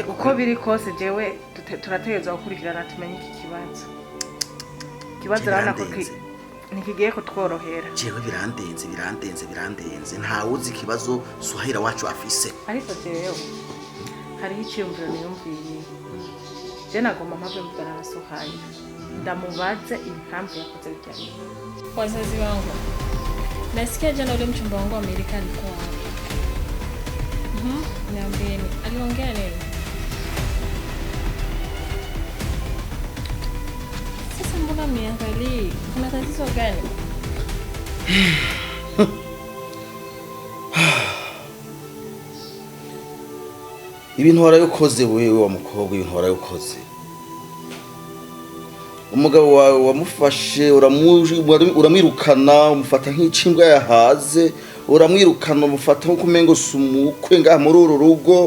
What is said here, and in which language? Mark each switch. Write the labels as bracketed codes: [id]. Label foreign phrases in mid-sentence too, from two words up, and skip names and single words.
[rn] uko biri kose jewe turategereza gukurikirana tumenye iki kibazo rana ko nikigiye kutworohera jewe birandenze nta wuzi ikibazo SUHAILA wacu afise ariko jewe hariho icyumviro niyumviye je nagomba mpave mvugana na SUHAILA ndamubaze impamvu yakoze bijyanye. [sw] Wazazi wangu, nasikia jana ule mchumba wangu wa Amerika alikuwa hapa. Niambieni, aliongea nini? Sasa mbona mniangalii? Kuna tatizo gani? [rn] Ibintu warabikoze wewe wa mukobwa, ibintu warabikoze. Umugabo wawe wamufashe uramwirukana umufata nk'incimbwa yahaze, uramwirukana umufata nko kumengo sumukwe ngaha muri uru rugo.